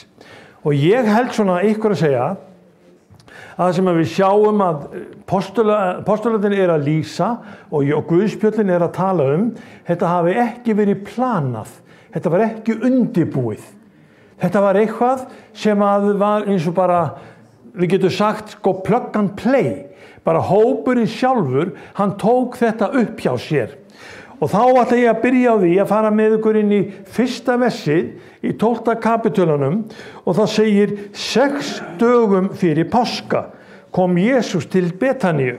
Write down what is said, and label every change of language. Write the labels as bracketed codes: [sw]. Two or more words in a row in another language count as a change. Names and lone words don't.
[is] Og ég held svona ykkur að segja að það sem við sjáum að postularnir að lýsa og Guðspjöllin að tala þetta hafi ekki verið planað, þetta var ekki undirbúið. Þetta var eitthvað sem var eins og bara við getum sagt [en] plug and play, [is] bara hópurinn sjálfur, hann tók þetta upp hjá sér. Og þá ætla ég að byrja á því að fara með ykkur inn í fyrsta versið í 12. kapitulunum og það segir 6 dögum fyrir páska kom Jesús til Betaníu.